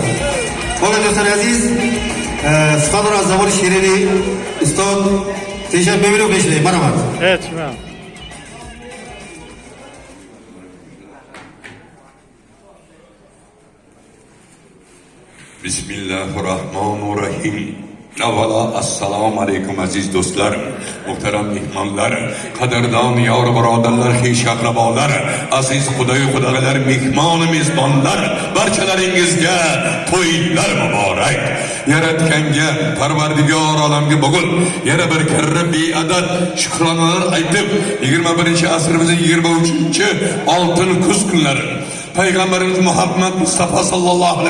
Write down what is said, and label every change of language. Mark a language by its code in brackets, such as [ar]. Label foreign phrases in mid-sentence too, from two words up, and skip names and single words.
[fa] حالا دوستان عزیز سخن را از زبان شیرین استاد تیشن ببینیم و بشنیم. برامد. حتما. [ar] بسم الله الرحمن الرحیم. [fa] اولا السلام علیکم عزیز دوستlar, [uz] muhterem mehmonlar, qadrdon yor birodarlar, xish aqrabolar, aziz xudolar, mehmon mezbonlar, barchalaringizga to'ylar muborak. Yaratganga, Parvardigor olamga bugun yana bir karra beadad shukronalar aytib 21-asrimizning 23-oltin kuz kunlari Peygamberimiz Muhammed Mustafa [ar] صلى الله عليه